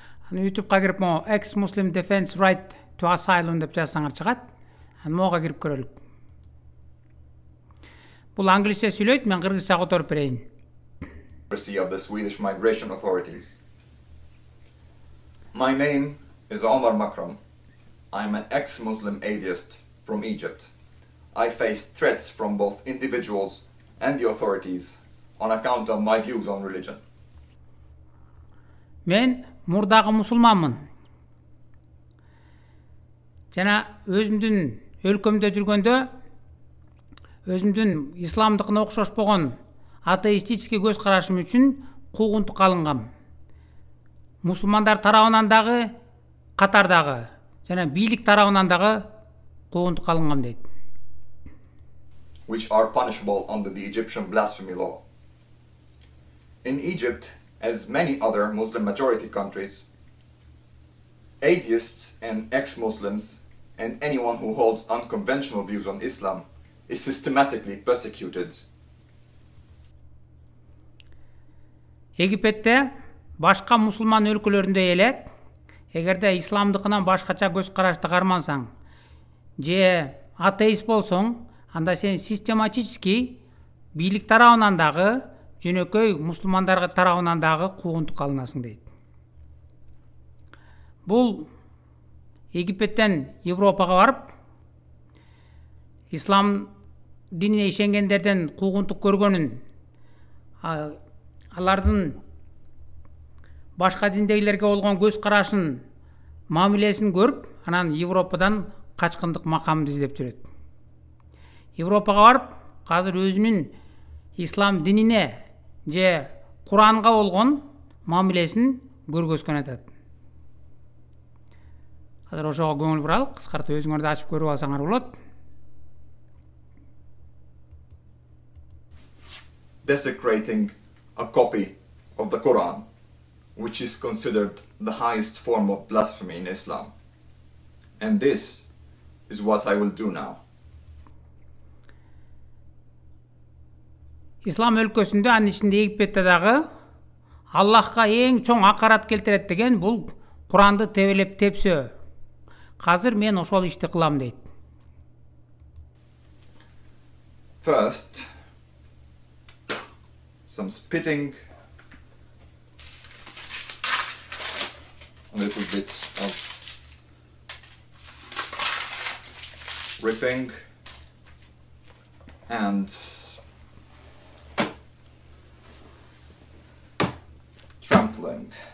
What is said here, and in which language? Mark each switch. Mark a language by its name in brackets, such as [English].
[Kyrgyz] YouTube'га кирип [English] ex-Muslim defends right to asylum [Kyrgyz] деп жазсаңар чыгат. Мога кирип көрөлүк. Бул англисче сүйлөйт, мен кыргызча которуп берейин. [English] Of the Swedish migration authorities. My name is Omar Makram. I'm an ex-Muslim atheist from Egypt. I face threats from both individuals and the authorities on account of my views on religion. [Kyrgyz] Мен мурдагы мусулманмын. Жана өзүмдүн өлкөмдө жүргөндө өзүмдүн исламдыкына окшошпогон атеистический көз карашым үчүн куугунтукка алынгам. Мусулмандар тарабынан дагы, катардагы жана бийлик тарабынан дагы куугунтукка алынгам дейт. [English] Which are punishable under the Egyptian blasphemy law. In Egypt, as many other Muslim majority countries, atheists and ex-Muslims and anyone who holds unconventional views on Islam is systematically persecuted. [Kyrgyz] Египетте башка мусулман өлкөлөрүндө эле эгерде исламдыкынан башкача көз карашты кармансаң же атеист болсоң, анда сен систематически бийлик тарабынан дагы, жөнөкөй мусулмандар тарабынан дагы куугунтукка алынасың дейт. Бул Египеттен Европага барып, ислам динине ишенгендерден куугунтук көргөнүн, алардын башка диндегилерге болгон көз карашын, мамилесин көрүп, анан Европадан качкындык макамды издеп жүрөт. Европага барып, азыр өзүнүн ислам динине же Куранга болгон мамилесин көргөзгөн атат. Азыр ошого көңүл буралык, кыскартып өзүңөрдү ачып көрүп алсаңар болот. [English] Desecrating a copy of the Quran, which is considered the highest form of blasphemy in Islam. And this is what I will do now. [Kyrgyz] Ислам өлкөсүндө, анын ичинде Египетте дагы Аллахка эң чоң акарат келтирет деген бул Куранды тебелеп тепсөө. Казыр мен ошол ишти кылам дейт. [English] First, some spitting, a little bit of ripping, and trampling.